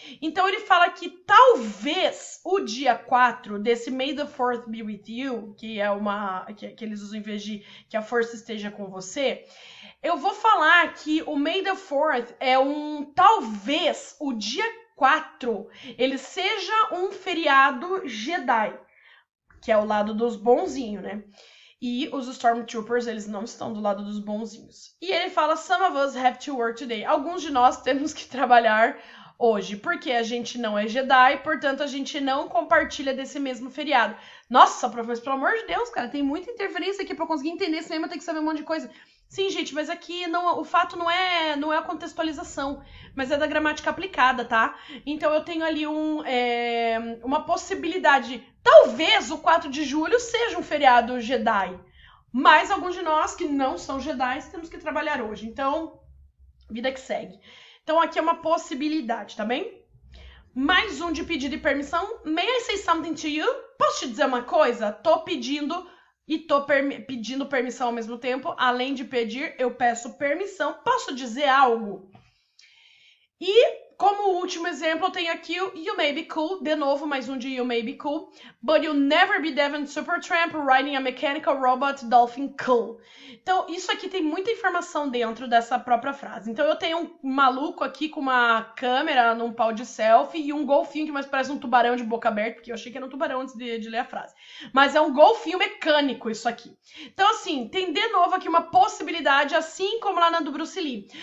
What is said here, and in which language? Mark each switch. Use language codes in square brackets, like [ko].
[pt] Então ele fala que talvez o dia 4 desse [en] May the 4th be with you, [pt] que é que eles usam em vez de que a força esteja com você, eu vou falar que o May the 4th é talvez o dia 4, ele seja um feriado Jedi, que é o lado dos bonzinhos, né? E os Stormtroopers, eles não estão do lado dos bonzinhos. E ele fala, [en] some of us have to work today. [pt] Alguns de nós temos que trabalhar hoje, porque a gente não é Jedi, portanto a gente não compartilha desse mesmo feriado. Nossa, professor, pelo amor de Deus, cara, tem muita interferência aqui pra eu conseguir entender cinema, eu tenho que saber um monte de coisa. Sim, gente, mas aqui o fato não é a contextualização, mas é da gramática aplicada, tá? Então eu tenho ali uma possibilidade. Talvez o 4 de julho seja um feriado Jedi, mas alguns de nós que não são Jedi temos que trabalhar hoje. Então, vida que segue. Então aqui é uma possibilidade, tá bem? Mais um de pedido e permissão. [en] May I say something to you? [pt] Posso te dizer uma coisa? Tô pedindo e tô pedindo permissão ao mesmo tempo. Além de pedir, eu peço permissão. Posso dizer algo? E como último exemplo, eu tenho aqui o [en] You May Be Cool. [pt] De novo, mais um de [en] You May Be Cool. But you'll never be Devin Supertramp riding a mechanical robot dolphin cool. [pt] Então, isso aqui tem muita informação dentro dessa própria frase. Então, eu tenho um maluco aqui com uma câmera num pau de selfie e um golfinho que mais parece um tubarão de boca aberta, porque eu achei que era um tubarão antes de ler a frase. Mas é um golfinho mecânico isso aqui. Então, assim, tem de novo aqui uma possibilidade, assim como lá na do Bruce Lee.